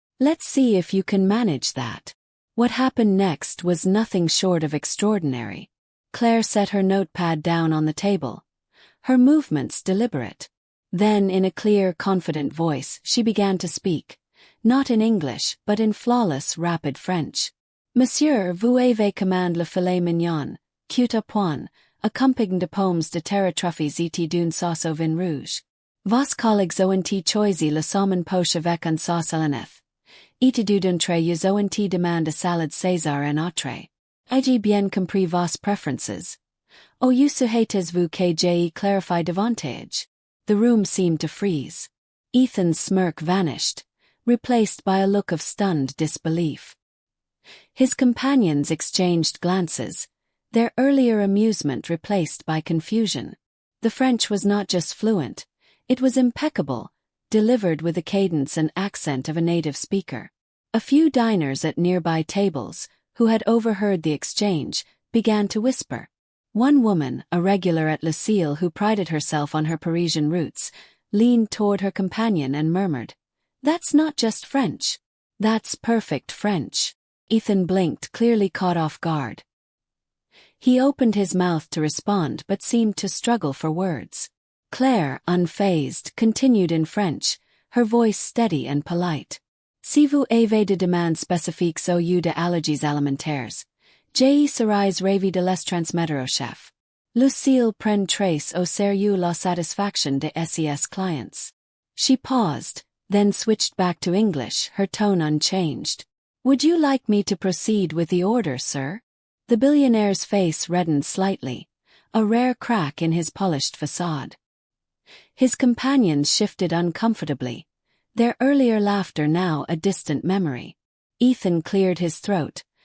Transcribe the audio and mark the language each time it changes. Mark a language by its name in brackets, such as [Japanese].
[English] "Let's see if you can manage that." What happened next was nothing short of extraordinary. Claire set her notepad down on the table, her movements deliberate. Then, in a clear, confident voice, she began to speak, not in English, but in flawless, rapid French. [French] "Monsieur, vous avez commandé le filet mignon, cuit à point, accompagné de pommes de terre truffées et d'une sauce au vin rouge. Vos collègues ont choisi le saumon poche avec une sauce à l'aneth. Et d'entrée ils ont demandé salade César en entrée. Ai-je bien compris vos preferences? Ou souhaitez-vous que j'y clarifie davantage?" [English] The room seemed to freeze. Ethan's smirk vanished, replaced by a look of stunned disbelief. His companions exchanged glances, their earlier amusement replaced by confusion. The French was not just fluent, it was impeccable, delivered with the cadence and accent of a native speaker. A few diners at nearby tables, who had overheard the exchange, began to whisper. One woman, a regular at Lucille who prided herself on her Parisian roots, leaned toward her companion and murmured, "That's not just French. That's perfect French." Ethan blinked, clearly caught off guard. He opened his mouth to respond but seemed to struggle for words. Claire, unfazed, continued in French, her voice steady and polite. [French] "Si vous avez des demandes spécifiques au lieu de allergies alimentaires, je serais ravi de les transmettre au chef. Lucille prend trace au sérieux la satisfaction de ses clients." [English] She paused, then switched back to English, her tone unchanged. "Would you like me to proceed with the order, sir?" The billionaire's face reddened slightly, a rare crack in his polished facade. His companions shifted uncomfortably, their earlier laughter now a distant memory. Ethan cleared his throat,